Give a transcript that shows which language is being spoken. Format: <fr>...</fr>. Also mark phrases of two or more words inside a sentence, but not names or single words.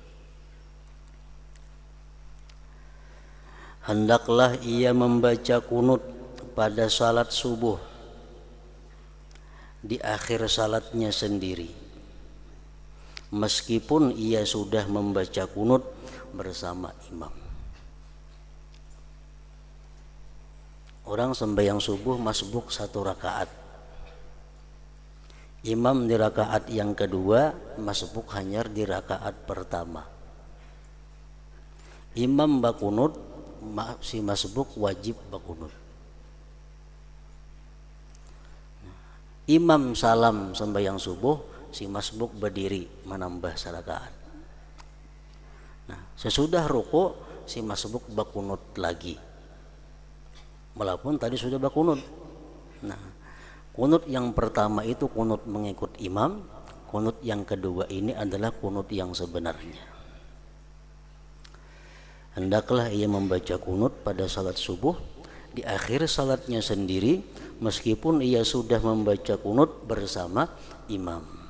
<id>Hendaklah ia membaca kunut pada salat subuh di akhir salatnya sendiri, meskipun ia sudah membaca kunut bersama imam. Orang sembahyang subuh masbuk 1 rakaat, imam di rakaat yang kedua, masbuk hanya di rakaat pertama. Imam bakunut, si masbuk wajib bakunut. Imam salam sembahyang subuh, si masbuk berdiri menambah rakaat. Nah, sesudah ruku si masbuk bakunut lagi, walaupun tadi sudah bakunut. Nah, kunut yang pertama itu kunut mengikut imam, kunut yang kedua ini adalah kunut yang sebenarnya. Hendaklah ia membaca kunut pada salat subuh di akhir salatnya sendiri, meskipun ia sudah membaca kunut bersama imam.</id>